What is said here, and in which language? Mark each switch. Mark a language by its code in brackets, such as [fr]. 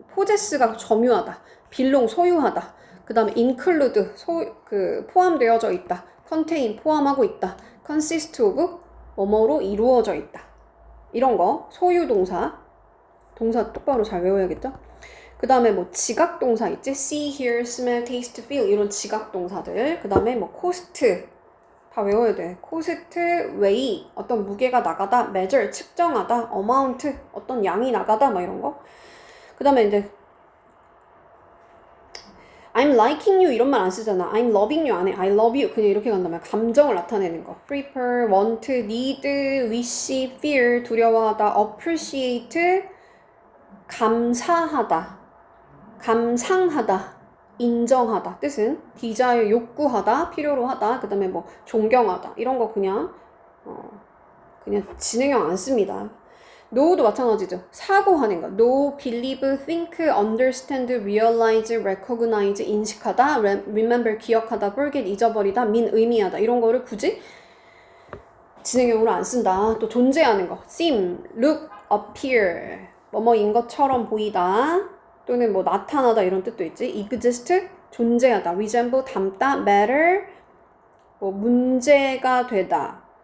[ko] possess가 점유하다, belong 소유하다. 그 다음에 include 포함되어져 있다, contain 포함하고 있다, consist of 뭐뭐로 이루어져 있다. 이런 거 소유 동사 똑바로 잘 외워야겠죠? 그 다음에 뭐 지각 동사 있지? [en] see, hear, smell, taste, feel 이런 지각 동사들. [ko] 그 다음에 뭐 cost 다 외워야 돼. cost, weigh 어떤 무게가 나가다, measure 측정하다, amount 어떤 양이 나가다 막 이런 거. 그 다음에 이제 [en] I'm liking you [ko] 이런 말 안 쓰잖아. [en] I'm loving you [ko] 안 해. [en] I love you [ko] 그냥 이렇게 간다면 감정을 나타내는 거. prefer, want, need, wish, fear 두려워하다, appreciate 감사하다, 감상하다, 인정하다 뜻은 desire 욕구하다, 필요로 하다. 그 다음에 뭐 존경하다 이런 거 그냥 진행형 안 씁니다. know도 마찬가지죠. 사고하는 거. [en] know, believe, think, understand, realize, recognize, 인식하다, remember, 기억하다, forget, 잊어버리다, mean, 의미하다. [ko] 이런 거를 굳이 진행형으로 안 쓴다. 또 존재하는 거. seem, look, appear. 뭐뭐인 것처럼 보이다. 또는 뭐 나타나다 이런 뜻도 있지. exist, 존재하다. resemble, 닮다. matter, 뭐 문제가 되다.